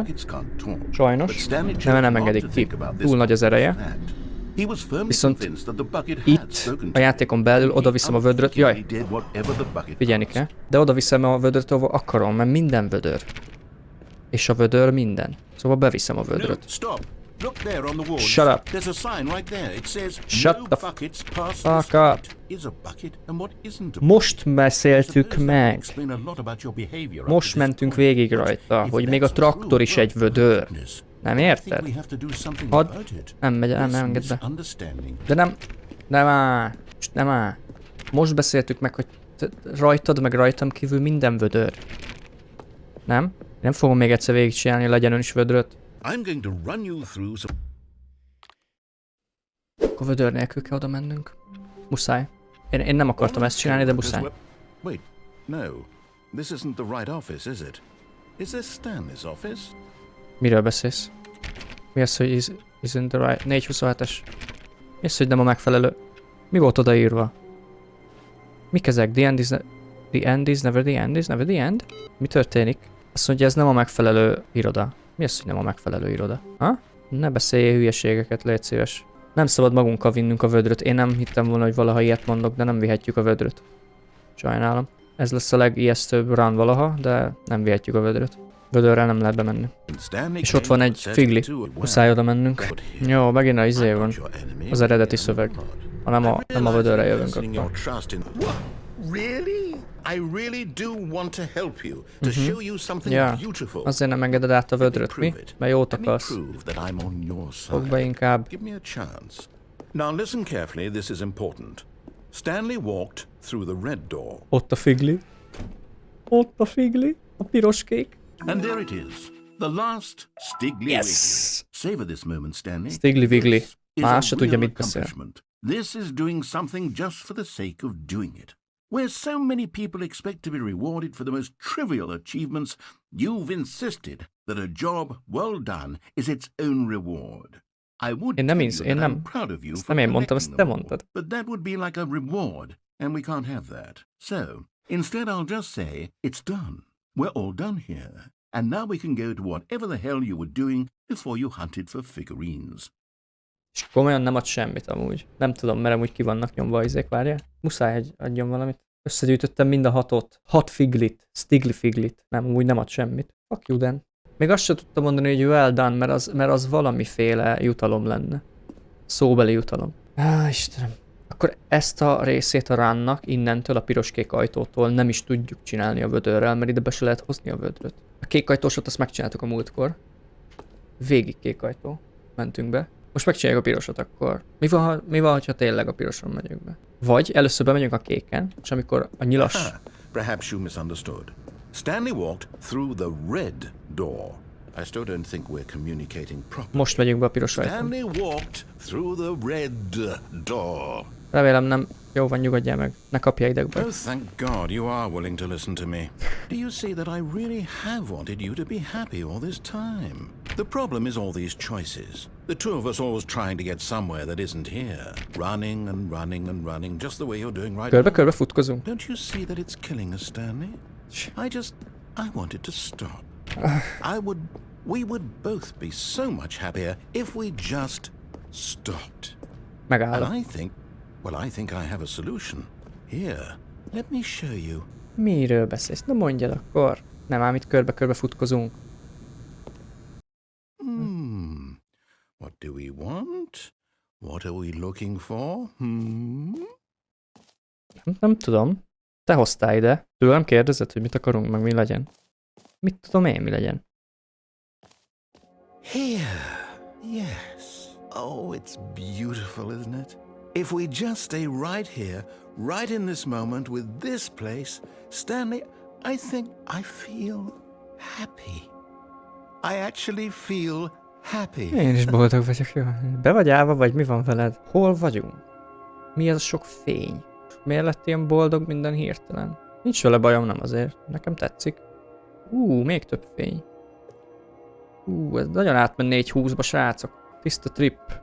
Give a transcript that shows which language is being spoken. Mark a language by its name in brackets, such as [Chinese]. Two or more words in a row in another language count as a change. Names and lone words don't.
[Hungarian] Sajnos, nem engedik ki. Túl nagy az ereje. Viszont itt, a játékon belül oda viszem a vödröt. Jaj, figyelni kell. De oda viszem a vödröt, ahova akarom, mert minden vödör. És a vödör minden. Szóval beviszem a vödröt. [English] Shut up. Shut the fuck up. [Hungarian] Most beszéltük meg. Most mentünk végig rajta, hogy még a traktor is egy vödör. Nem érted? Nem engedd be. De nem áll. Most beszéltük meg, hogy rajtad meg rajtam kívül minden vödör. Nem? Nem fogom még egyszer végigcsinálni, legyen ön is vödröt. Akkor vödör nélkül kell oda mennünk. Muszáj. Én nem akartam ezt csinálni, de muszáj. [English] Wait, no. This isn't the right office, is it? Is this Stanley's office? [Hungarian] Miről beszélsz? Mi az, hogy [English] isn't the right... [Hungarian] 427-es. Mi az, hogy nem a megfelelő? Mi volt odaírva? Mik ezek? [English] The end is never the end is never the end? [Hungarian] Mi történik? Azt mondja, ez nem a megfelelő iroda. Mi az, hogy nem a megfelelő iroda? Ha? Ne beszéljél hülyeségeket, légy szíves. Nem szabad magunkkal vinnünk a vödröt. Én nem hittem volna, hogy valaha ilyet mondok, de nem vihetjük a vödröt. Sajnálom. Ez lesz a legijesztőbb run valaha, de nem vihetjük a vödröt. Vödörrel nem lehet bemenni. És ott van egy figli. Muszáj oda mennünk. Jó, megint a izé van. Az eredeti szöveg. Ha nem a vödörre jövünk akkor. [English] I really do want to help you, to show you something beautiful. [Hungarian] Azért nem engeded át a vödröt, mi? Mert jót akarsz. Fogd be inkább. [English] Give me a chance. Now listen carefully, this is important. Stanley walked through the red door. [Hungarian] Ott a figli. Ott a figli. A piros-kék. [English] And there it is. The last Stiggly Wiggly. Savor this moment, Stanley. [Hungarian] Stiggly Wiggly. Más se tudja, mit beszél. [English] This is doing something just for the sake of doing it. Where so many people expect to be rewarded for the most trivial achievements, you've insisted that a job well done is its own reward. I would tell you that I'm proud of you for collecting them all, but that would be like a reward, and we can't have that. So, instead I'll just say, it's done. We're all done here, and now we can go to whatever the hell you were doing before you hunted for figurines. [Hungarian] És komolyan nem ad semmit amúgy. Nem tudom, mert amúgy ki vannak nyomva izék, várjál. Muszáj, hogy adjon valamit. Összegyűjtöttem mind a 6-ot. 6 figlit. Stiggly figlit. Nem, úgy nem ad semmit. [English] Fuck you then. [Hungarian] Még azt sem tudtam mondani, hogy [English] well done, [Hungarian] mert az valamiféle jutalom lenne. Szóbeli jutalom. Istenem. Akkor ezt a részét a runnak innentől a piros-kék ajtótól nem is tudjuk csinálni a vödörrel, mert ide be se lehet hozni a vödröt. A kék ajtósot azt megcsináltuk a múltkor. Végig kék ajtó. Mentünk be. Most megcsináljuk a pirosot akkor. Mi van, ha tényleg a piroson megyünk be? Vagy először bemegyünk a kéken, és amikor a nyilas... [English] Perhaps you misunderstood. Stanley walked through the red door. I still don't think we're communicating properly. [Hungarian] Most megyünk be a piros ajtón. [English] Stanley walked through the red door. [Hungarian] Remélem nem. Jó van, nyugodjál meg. Ne kapja idegbe. [English] Oh, thank God you are willing to listen to me. Do you see that I really have wanted you to be happy all this time? The problem is all these choices. The two of us always trying to get somewhere that isn't here. Running and running and running, just the way you're doing right now. [Hungarian] Körbe-körbe futkozunk. [English] Don't you see that it's killing us, Stanley? I wanted to stop. We would both be so much happier if we just stopped. [Hungarian] Megállok. [English] And I think I have a solution. Here, let me show you. [Hungarian] Miről beszélsz? Na mondjad akkor. Nem ám itt körbe-körbe futkozunk. [English] What do we want? What are we looking for? [Hungarian] Nem tudom. Te hoztál ide. Tőlem kérdezed, hogy mit akarunk, meg mi legyen. Mit tudom én, mi legyen? [English] Here. Yes. Oh, it's beautiful, isn't it? If we just stay right here, right in this moment with this place, Stanley, I think I feel happy. I actually feel happy. [Hungarian] Én is boldog vagyok, jó. Be vagy állva, vagy mi van veled? Hol vagyunk? Mi az a sok fény? Miért lett ilyen boldog minden hirtelen? Nincs vele bajom, nem azért. Nekem tetszik. Még több fény. Ez nagyon átment 420-ba, srácok.